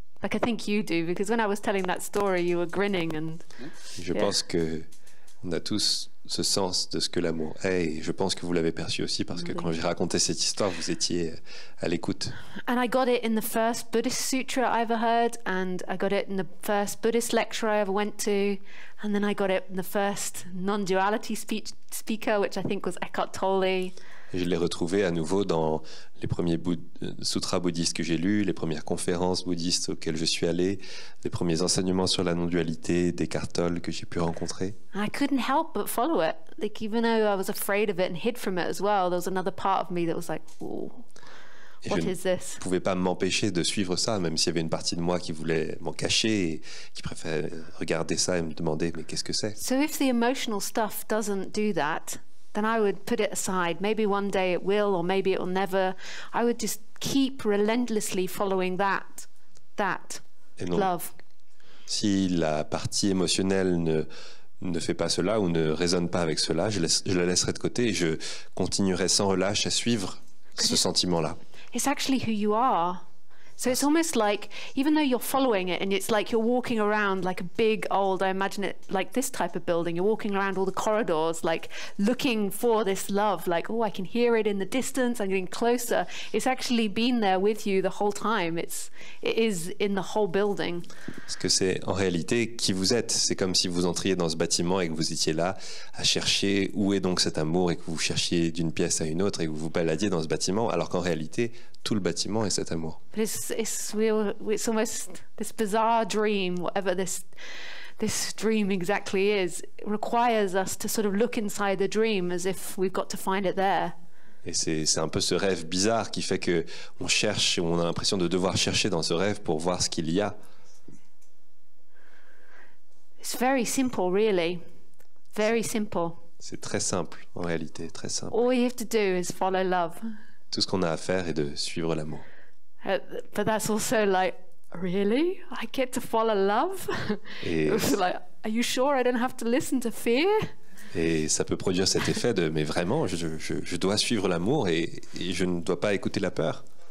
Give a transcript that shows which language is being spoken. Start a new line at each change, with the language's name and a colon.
English: Like I think you do, because when I was telling that story, you were grinning and.
French: Je pense que on a tous ce sens de ce que l'amour est, et je pense que vous l'avez perçu aussi parce que quand j'ai raconté cette histoire, vous étiez à l'écoute.
English: And I got it in the first Buddhist sutra I ever heard, and I got it in the first Buddhist lecture I ever went to, and then I got it in the first non-duality speaker, which I think was Eckhart Tolle.
French: Et je l'ai retrouvé à nouveau dans les premiers sutras bouddhistes que j'ai lus, les premières conférences bouddhistes auxquelles je suis allé, les premiers enseignements sur la non-dualité d'Eckhart Tolle que j'ai pu rencontrer.
English: I couldn't help but follow it. Like even though I was afraid of it and hid from it as well, there was another part of me that was like, "Ooh, what is this?"
French: Je ne pouvais pas m'empêcher de suivre ça, même s'il y avait une partie de moi qui voulait m'en cacher et qui préférait regarder ça et me demander mais qu'est-ce que c'est?
English: So if the emotional stuff doesn't do that, then I would put it aside. Maybe one day it will, or maybe it will never. I would just keep relentlessly following that love.
French: Si la partie émotionnelle ne fait pas cela ou ne résonne pas avec cela, je la laisserai de côté et je continuerai sans relâche à suivre ce sentiment-là.
English: It's actually who you are. So it's almost like, even though you're following it and it's like you're walking around like a big old, I imagine it like this type of building, you're walking around all the corridors, like looking for this love, like, oh, I can hear it in the distance, I'm getting closer. It's actually been there with you the whole time. It is in the whole building.
French: Parce que c'est en réalité qui vous êtes. C'est comme si vous entriez dans ce bâtiment et que vous étiez là à chercher où est donc cet amour et que vous cherchiez d'une pièce à une autre et que vous vous baladiez dans ce bâtiment, alors qu'en réalité, tout le bâtiment est cet amour.
English: But it's almost this bizarre dream, whatever this dream exactly is. It requires us to sort of look inside the dream as if we've got to find it there.
French: Et c'est un peu ce rêve bizarre qui fait que on cherche, on a l'impression de devoir chercher dans ce rêve pour voir ce qu'il y a.
English: It's very simple, really. Very simple.
French: C'est très simple, en réalité, très simple.
English: All you have to do is follow love.
French: Tout ce qu'on a à faire est de suivre l'amour.
English: But that's also like, really? I get to follow love?
French: Et,
English: like, are you sure I don't have to listen to fear?
French: Et ça peut produire cet effet de mais vraiment, je dois suivre l'amour et je ne dois pas écouter la peur.